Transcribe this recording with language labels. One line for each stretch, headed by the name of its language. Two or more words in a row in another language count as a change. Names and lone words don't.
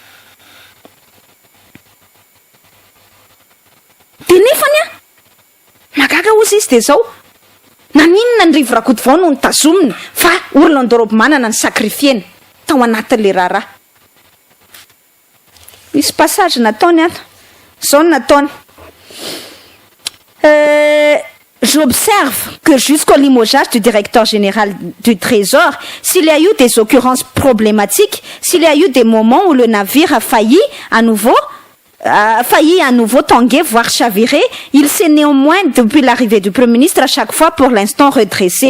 Malagasy: dia nefany a magaga ozy izy dia zao naninona ny rivrakoto vao no nitazomina fa Orlando Robmanana ny sakrifieny tao anatin'le raharaha. Misy passage nataony ato zao nataony
French: j'observe que jusqu'au limogeage du directeur général du Trésor, s'il y a eu des occurrences problématiques, s'il y a eu des moments où le navire a failli à nouveau tanguer, voire chavirer, il s'est néanmoins, depuis l'arrivée du Premier ministre, à chaque fois pour l'instant redressé.